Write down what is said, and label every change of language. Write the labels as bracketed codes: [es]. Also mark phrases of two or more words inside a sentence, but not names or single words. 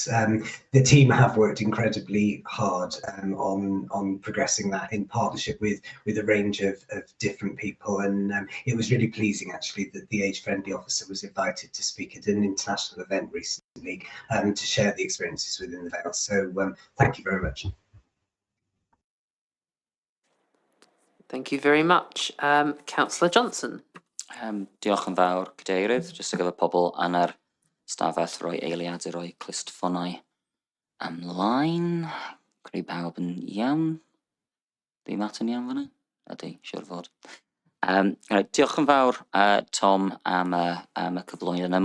[en] The team have worked incredibly hard on progressing that in partnership with a range of different people, and it was really pleasing actually that the age-friendly officer was invited to speak at an international event recently to share the experiences within the Vale. So thank you very much. Thank you very much. Councillor Johnson. [cy] Diolch yn fawr, Cadeirydd, jyst ar gyfer pobl yn yr stafell roi eiliad i roi clustffonau ymlaen. Creu bawb yn iawn. Di Matt yn iawn fyna? Ydy, siwr fod. Diolch yn fawr, Tom, am y cyflwyniad yna.